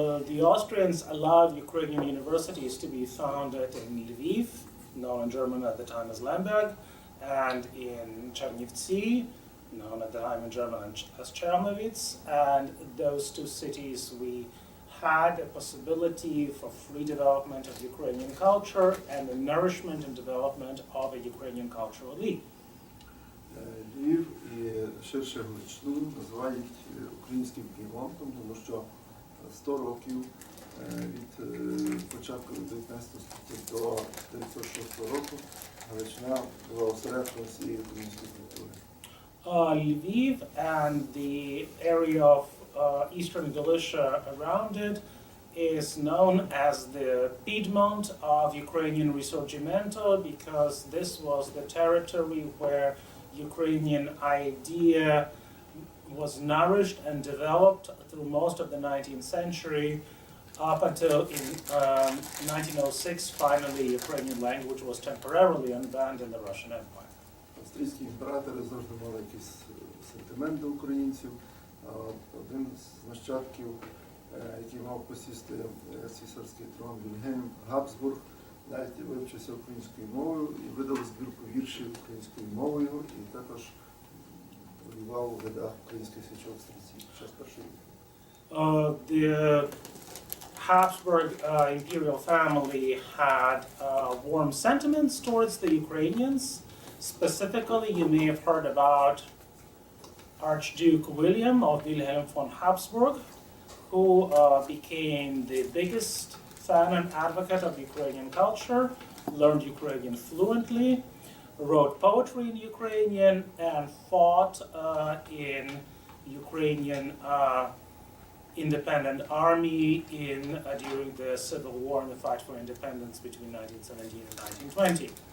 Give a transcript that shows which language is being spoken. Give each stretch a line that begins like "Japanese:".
English: The Austrians allowed Ukrainian universities to be founded in Lviv, known in German at the time as Lemberg, and in Chernivtsi, known at the time in German as Chernovitz, and those two cities we had a possibility for free development of Ukrainian culture and the nourishment and development of a Ukrainian cultural elite.
Ukrainian: Львів і ширше Галичину називають українським Києвом, тому що 100 років від початку 19 століття до 1906 року Галичина була осередком всієї української культури.
English: Lviv and the area of eastern Galicia around it is known as the Piedmont of Ukrainian Risorgimento because this was the territory where Ukrainian idea was nourished and developed through most of the 19th century up until in 1906 finally Ukrainian language was temporarily unbanned in the Russian Empire.
Ukrainian: Австрійські імператори завжди мали якийсь сентимент до українців. Один з нащадків, який мав посісти цісарський трон, Вільгельм Габсбург, навіть вивчився українською мовою і видав збірку віршів українською мовою, і також воював у рядах українських січових-стрільців під час Першої війни.
English: The Habsburg imperial family had warm sentiments towards the Ukrainians. Specifically, you may have heard about Archduke William of Wilhelm von Habsburg, who became the biggest fan and advocate of Ukrainian culture, learned Ukrainian fluently, wrote poetry in Ukrainian, and fought in Ukrainian independent army during the Civil War and the fight for independence between 1917 and 1920.